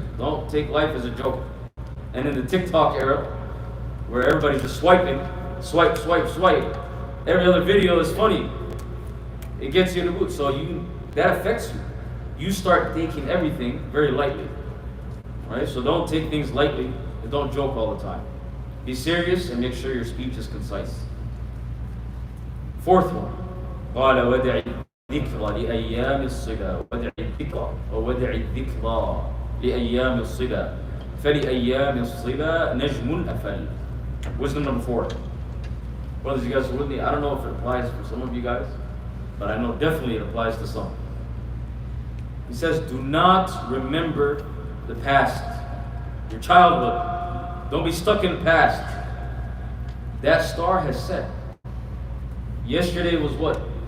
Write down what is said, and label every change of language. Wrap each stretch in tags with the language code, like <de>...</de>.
<en>Don't take life as a joke. And in the TikTok era, where everybody's just swiping, swipe, swipe, swipe, every other video is funny. It gets you in the mood. So that affects you. You start taking everything very lightly. Right? So don't take things lightly and don't joke all the time. Be serious and make sure your speech is concise. Fourth one.</en> <ar>قال ودع الذكرى لأيام الصبا ودع الذكرى وودع الذكرى لأيام الصبا فلأيام الصبا نجم أفل.</ar> <en>Wisdom number 4. Brothers, you guys are with me? I don't know if it applies for some of you guys, but I know definitely it applies to some. He says, do not remember the past, your childhood. Don't be stuck in the past. That star has set. Yesterday was what?</en>